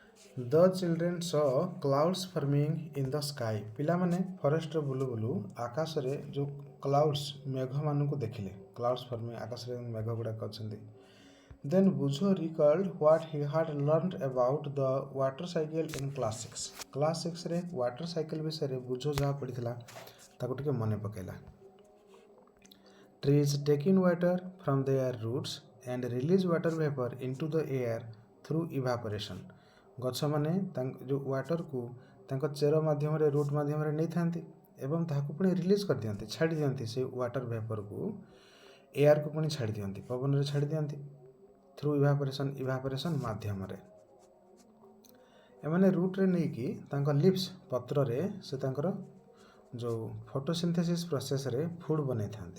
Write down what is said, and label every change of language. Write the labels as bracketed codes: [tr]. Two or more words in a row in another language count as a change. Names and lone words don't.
[en] The children saw clouds forming in the sky. [or] ପିଲାମାନେ ଫରେଷ୍ଟରେ ବୁଲୁ ବୁଲୁ ଆକାଶରେ ଯେଉଁ କ୍ଲାଉଡ୍ସ ମେଘମାନଙ୍କୁ ଦେଖିଲେ. [en] clouds forming [or] ଆକାଶରେ ମେଘ ଗୁଡ଼ାକ ଅଛନ୍ତି. [en] Then Bujo recalled what he had learned about the water cycle in class 6. [or] Class 6 ରେ [en] water cycle [or] ବିଷୟରେ ବୁଝୋ ଯାହା ପଢ଼ିଥିଲା ତାକୁ ଟିକେ ମନେ ପକାଇଲା. [en] Trees take in water from their roots and release water vapor into the air through evaporation. [or] ଗଛ ମାନେ ଯେଉଁ ୱାଟରକୁ ତାଙ୍କ ଚେର ମାଧ୍ୟମରେ ରୁଟ୍ ମାଧ୍ୟମରେ ନେଇଥାନ୍ତି ଏବଂ ତାହାକୁ ପୁଣି ରିଲିଜ୍ କରିଦିଅନ୍ତି, ଛାଡ଼ି ଦିଅନ୍ତି. ସେ ୱାଟର ଭେପରକୁ ଏୟାରକୁ ପୁଣି ଛାଡ଼ି ଦିଅନ୍ତି, ପବନରେ ଛାଡ଼ି ଦିଅନ୍ତି [en] through evaporation [or] ମାଧ୍ୟମରେ. ଏମାନେ ରୁଟ୍ରେ ନେଇକି ତାଙ୍କ ଲିଭ୍ସ ପତ୍ରରେ ସେ ତାଙ୍କର ଯେଉଁ ଫଟୋସିନ୍ଥେସିସ୍ ପ୍ରୋସେସ୍ରେ ଫୁଡ଼୍ ବନେଇଥାନ୍ତି.